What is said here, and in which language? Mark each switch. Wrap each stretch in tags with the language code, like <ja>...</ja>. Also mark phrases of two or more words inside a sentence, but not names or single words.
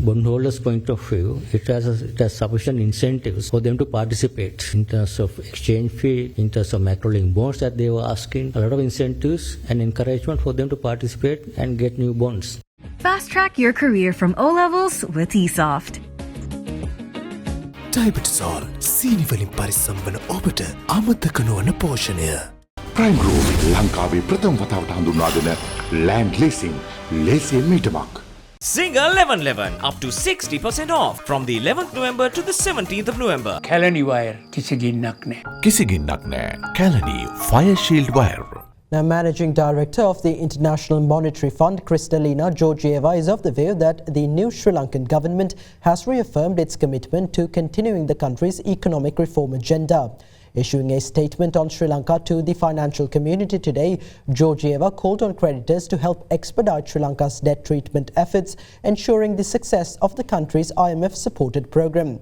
<en>Bondholders' point of view, it has sufficient incentives for them to participate in terms of exchange fee, in terms of macro-linked bonds that they were asking. A lot of incentives and encouragement for them to participate and get new bonds. Fast track your career from O levels with eSoft.</en> <si>ඩයබටිසෝල් සීනි වලින් පරිස්සම් වන ඔබට අමතක නොවන පෝෂණය. ප්‍රයිම් ගෲප් ලංකාවේ ප්‍රථම වතාවට හඳුන්වා දෙන</si> <en>land leasing</en> <si>ලේසියෙන් මීටමක්.</si> <en>Single 1111 up to 60% off from the 11th November to the 17th of November.</en> <si>Kalani wire කිසිගින්නක් නැහැ. කිසිගින්නක් නැහැ.</si> <en>Kalani Fire Shield Wire. Now, Managing Director of the International Monetary Fund, Kristalina Georgieva, is of the view that the new Sri Lankan government has reaffirmed its commitment to continuing the country's economic reform agenda. Issuing a statement on Sri Lanka to the financial community today, Georgieva called on creditors to help expedite Sri Lanka's debt treatment efforts, ensuring the success of the country's IMF-supported program.</en>